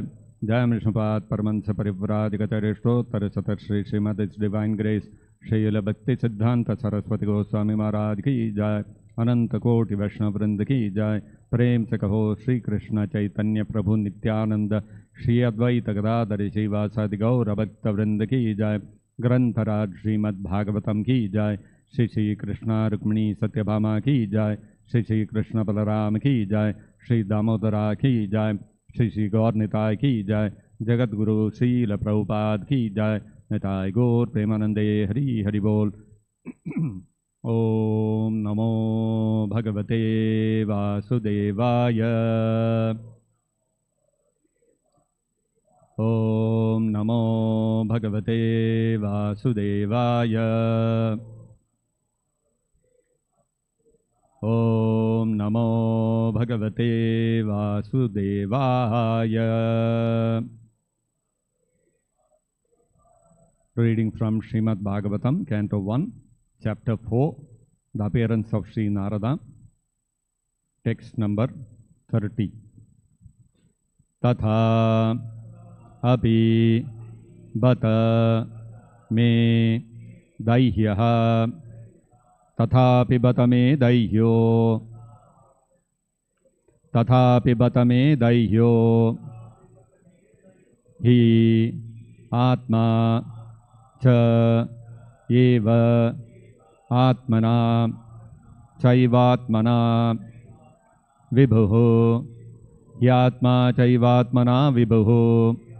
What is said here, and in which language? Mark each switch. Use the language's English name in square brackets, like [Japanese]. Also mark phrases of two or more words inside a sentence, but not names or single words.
[Hindi] जय विष्णुपत परमंसा परिव्राजकतरिस्टोत्तर श्री श्रीमद [English] His Divine Grace [Hindi] श्रील भक्ति सिद्धांत सरस्वती गोस्वामी महाराज की जय. अनंत कोटि वैष्णव वृंद की जय। प्रेम से कहो श्री कृष्ण चैतन्य प्रभु नित्यानंद श्री अद्वैत गदाधरी श्रीवासादि गौर भक्त वृंद की जय. ग्रंथराज श्रीमद्-भागवतम की जय। श्री श्री कृष्ण रुक्मिणी सत्यभामा की जय। श्री श्री कृष्ण बलराम की जय। श्री दामोदरा की जय। श्री श्री गौर निताय की जय। जगत गुरु श्रील प्रभुपाद की जय। निताय गौर प्रेमानंदे हरि हरि बोल। [Sanskrit] ओम नमो भगवते वासुदेवाय। ओम नमो भगवते वासुदेवाय। ओम नमो भगवते वासुदेवाय। [English] Reading from Srimad-Bhagavatam, Canto 1, Chapter 4, The Appearance of Sri Narada, Text number 30. [Sanskrit] तथा अपि बत मे दैह्यः तथापि बत मे दैह्यो तथापि बत मे दैह्यो हि आत्मा च एव आत्मना चैवात्मना विभुः ह्यात्मा चैवात्मना विभुः